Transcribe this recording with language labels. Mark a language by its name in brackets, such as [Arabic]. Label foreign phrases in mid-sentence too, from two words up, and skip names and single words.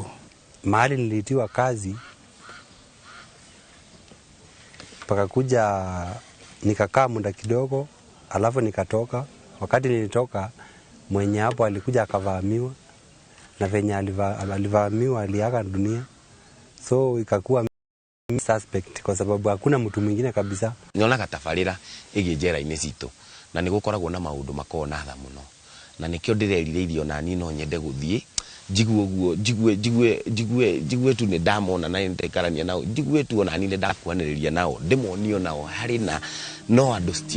[Swahili] Mahali nilitiwa kazi pakakuja nikakaa muda kidogo alafu nikatoka. Wakati nilitoka mwenye hapo alikuja akavamiwa na venye alivamiwa aliaga dunia, so ikakuwa suspect kwa sababu hakuna mtu mwingine kabisa. [Kikuyu] Nyonaga tabarĩra ĩgĩ njera-inĩ citũ na nĩ gũkoragwo na maũndũ makoragwo na tha mũno na nĩkĩo ndĩrerirĩirio na niĩ no nyende gũthiĩ njigue ũguo njigue tu nĩ ndamona na nĩndekarania nao njigue tu ona niĩ ndakuanĩrĩria nao ndĩmonio nao harĩ na no andũ still